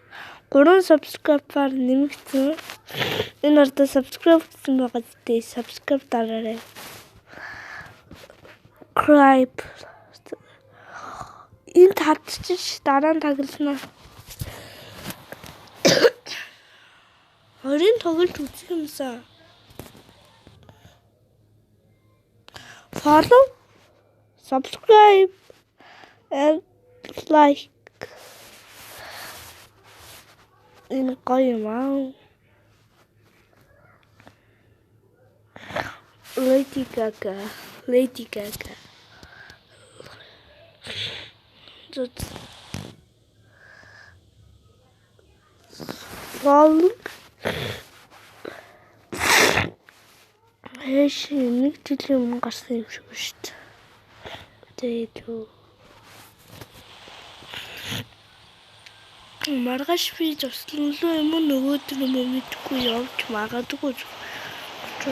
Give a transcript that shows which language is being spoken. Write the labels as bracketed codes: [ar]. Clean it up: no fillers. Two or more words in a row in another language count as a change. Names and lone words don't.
[mn] 3 subscribe-аар нэмэгдсэн. Энэ ардаа subscribe гэсэн байгаа дээ. Subscribe дараарай. Cripe. Энэ татчих дараа нь таглана. Орин тоглож үзэх юмсаа. [en] Follow, subscribe, and like. [mn] Энэ гоё юм аа. Lady Gaga. Follow. Хэш нэг жилийн өмнө гарсан юм шиг ба шүү дээ. Тэгээд маргааш би зослонлоо юм уу нөгөөдөр юм мэдгүй явж магадгүй.